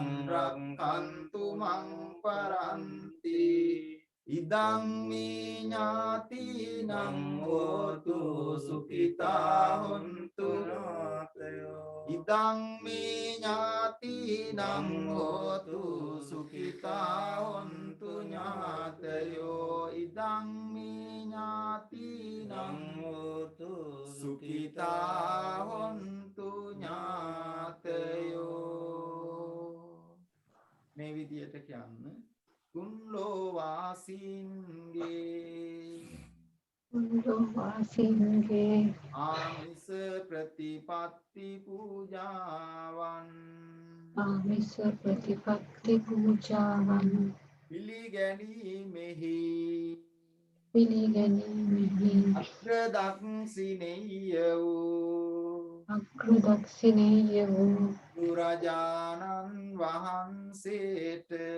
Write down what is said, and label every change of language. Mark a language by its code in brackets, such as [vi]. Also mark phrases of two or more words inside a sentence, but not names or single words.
[pi] රක්칸තු මං පරන්ති ඉදං මේ ඥාතිනං හෝතු සුඛිතා හොන්තු ඥාතයෝ ඉදං මේ ඥාතිනං හෝතු සුඛිතා හොන්තු ඥාතයෝ ඉදං මේ ඥාතිනං හෝතු සුඛිතා හොන්තු [si] ඥාතයෝ මේ විදියට කියන්න කුණ්ඩෝ වාසින්ගේ ආමිස ප්‍රතිපත්ති පූජාවන් පිළිගැනීමෙහි අග්‍රදක්ෂිනේය වූ බුදුරජාණන් වහන්සේට